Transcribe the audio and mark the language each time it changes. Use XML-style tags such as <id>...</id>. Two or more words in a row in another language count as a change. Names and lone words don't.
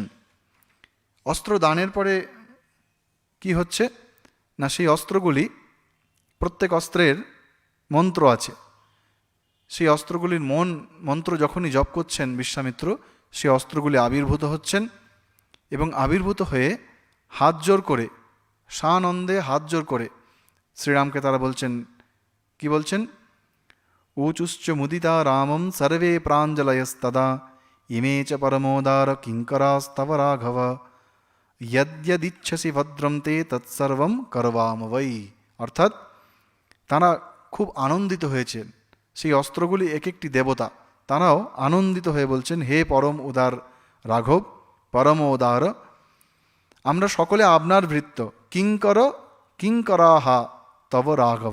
<bn>অস্ত্র দানের পরে কি হচ্ছে না, সেই অস্ত্রগুলি, প্রত্যেক অস্ত্রের মন্ত্র আছে। সেই অস্ত্রগুলির মন্ত্র যখনই জপ করছেন বিশ্বামিত্র, সেই অস্ত্রগুলি আবির্ভূত হচ্ছেন এবং আবির্ভূত হয়ে হাত জোর করে, সানন্দে হাত জোর করে শ্রীরামকে তারা বলছেন, কি বলছেন?</bn> <sa>ऊचुश्च मुदिता रामं सर्वे प्राञ्जलयस्तदा इमे च परमोदार किङ्करास्तव राघव यद्यदिच्छसि भद्रं ते तत्सर्वं करवाम वै।</sa> <bn>অর্থাৎ তারা খুব আনন্দিত হয়েছেন। সেই অস্ত্রগুলি এক একটি দেবতা, তারাও আনন্দিত হয়ে বলছেন, হে পরম উদার রাঘব, পরম উদার, আমরা সকলে আপনার ভৃত্য।</bn> <sa>किङ्कर किङ्कराः तव राघव।</sa>